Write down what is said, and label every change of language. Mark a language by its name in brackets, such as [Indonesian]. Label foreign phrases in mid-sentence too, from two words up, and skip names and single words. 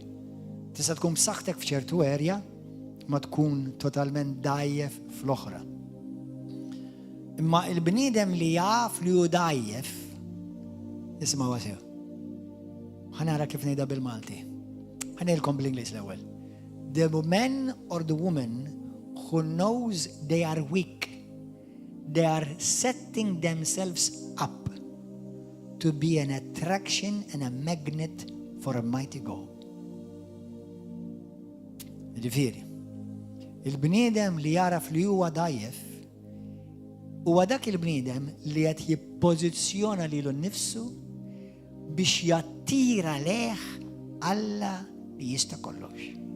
[Maltese] Tista' tkun b'saħħtek f'ċertu erja ma tkun totalment dajjef fl-oħra. Imma il-bniedem li jaf li hu dajjef isma' wasew. Ħanara kif ngħidha bil-Malti. Ħanejlkom bl-Ingliż l-ewwel. [English] The man or the woman who knows they are weak, they are setting themselves up to be an attraction and a magnet for a mighty God. [Maltese] Ġifieri, il-bniedem li jaraf li huwa dajjef huwa dak il-bniedem li qed jippożizzjona lilu nnifsu biex jattira leħ Alla li jista' kollox.